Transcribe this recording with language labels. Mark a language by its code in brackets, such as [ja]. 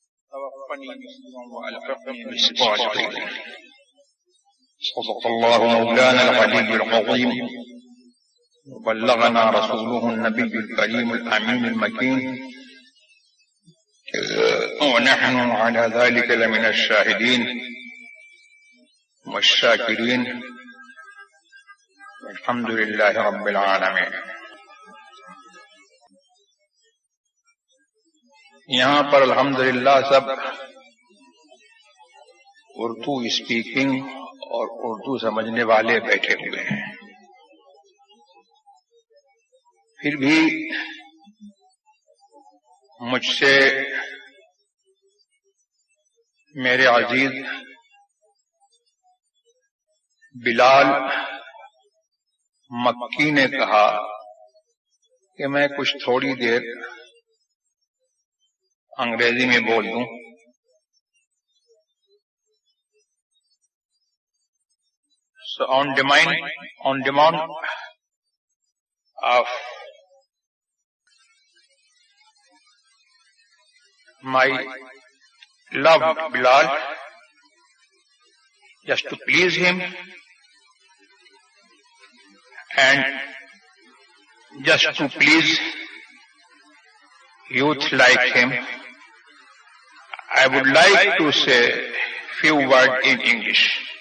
[ar] توفني مسلما وألحقني بالصالحين. صدق الله مولانا العلي العظيم وبلغنا رسوله النبي الكريم الأمين المكين ونحن على ذلك لمن الشاهدين والشاكرين والحمد لله رب العالمين. [ur] یہاں پر الحمدللہ سب اردو اسپیکنگ اور اردو سمجھنے والے بیٹھے ہوئے ہیں. پھر بھی مجھ سے میرے عزیز بلال مکی نے کہا کہ میں کچھ تھوڑی دیر انگریزی میں بول دوں. [en] So on demand of my loved Bilal, just to please him and just to please youth like him, I would like to say few words in English.